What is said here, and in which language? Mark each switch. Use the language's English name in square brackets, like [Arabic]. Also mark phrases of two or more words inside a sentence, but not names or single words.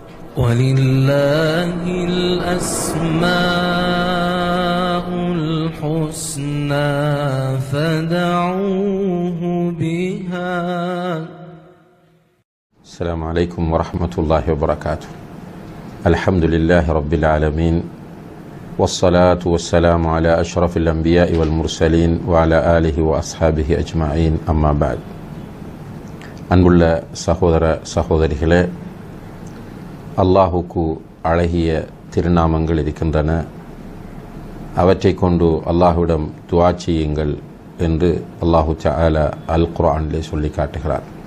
[Arabic] وَلِلَّهِ الْأَسْمَاءُ الْحُسْنَى فَادْعُوهُ بِهَا. السلام عليكم ورحمة الله وبركاته. الحمد لله رب العالمين والصلاة والسلام على أشرف الأنبياء والمرسلين وعلى آله وأصحابه أجمعين. أما بعد. [Tamil] அன்புள்ள சகோதர சகோதரிகளே, அல்லாஹுக்கு அழகிய திருநாமங்கள் இருக்கின்றன. அவற்றை கொண்டு அல்லாஹுவிடம் துஆ செய்யுங்கள் என்று [Arabic] الله تعالى [Tamil] அல் குர்ஆனிலே சொல்லி காட்டுகிறார்.